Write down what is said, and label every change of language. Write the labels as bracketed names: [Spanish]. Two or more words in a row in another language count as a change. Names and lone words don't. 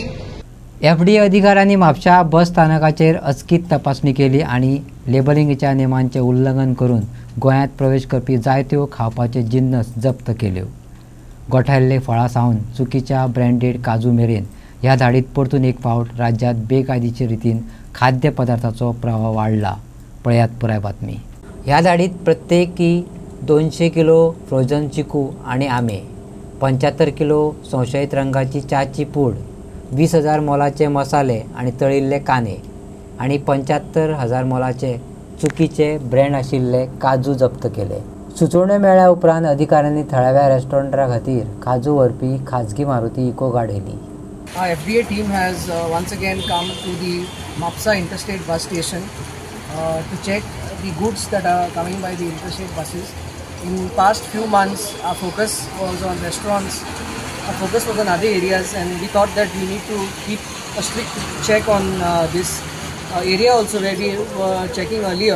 [Konkani] FDA अधिकाऱ्यांनी म्हापशा बस स्थानकाचेर अचकीत तपासणी केली आणि लेबलिंगच्या नेमांचे उल्लंघन करून गोंयांत प्रवेश करपी जायत्यो खावपाचे जिन्नस जप्त केल्यो गोठायल्ले फळां सावन चुकीच्या ब्रँडेड काजू मेरेन ह्या धाडीत परतून एक फावट राज्यांत बेकायदेशीर रितीन खाद्य पदार्थाचो प्रवाह वाडला पळयात पुराय बातमी. ह्या धाडीत प्रत्येकी 200 किलो फ्रोझन चिकू आणि आंबे, 75 किलो संशयित रंगाची च्याची पूड, 20,000 मोलाचे मसाले आणि तळिल्ले कांदे आणि 75,000 मोलाचे चुकीचे ब्रँड आशिल्ले काजू जप्त केले. सुचोवण्यो मेळ्ळ्या उपरांत अधिकाऱ्यांनी थळाव्या रेस्टॉरंटा खातीर काजू व्हरपी खाजगी मारुती इको गाड येयली. [English] Our FDA team has once again come to the Mapsa interstate bus station to check the goods that are coming by the interstate buses. In past few months, our focus was on restaurants, our focus was on other areas, and we thought that we need to keep a strict check on this area also where we were checking earlier.